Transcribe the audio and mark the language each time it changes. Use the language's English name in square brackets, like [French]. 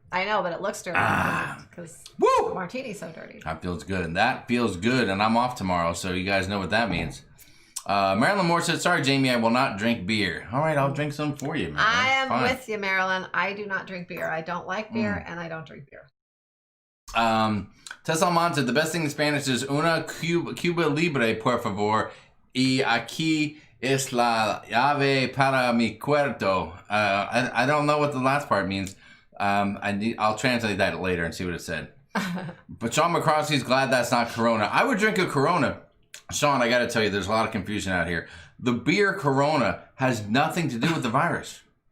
[English] I know, but it looks dirty because martini's so dirty. That feels good. And that feels good. And I'm off tomorrow, so you guys know what that means. Marilyn Moore said, sorry, Jamie, I will not drink beer. All right, I'll drink some for you, man. I am with you, Marilyn. I do not drink beer. I don't like beer, and I don't drink beer. Tess Alman said, the best thing in Spanish is [Spanish] una Cuba libre, por favor, y aquí es la llave para mi cuarto. [English] I don't know what the last part means. I'll translate that later and see what it said. But Sean McCroskey's glad that's not Corona. I would drink a Corona. Sean, I got to tell you, there's a lot of confusion out here. The beer Corona has nothing to do with the virus.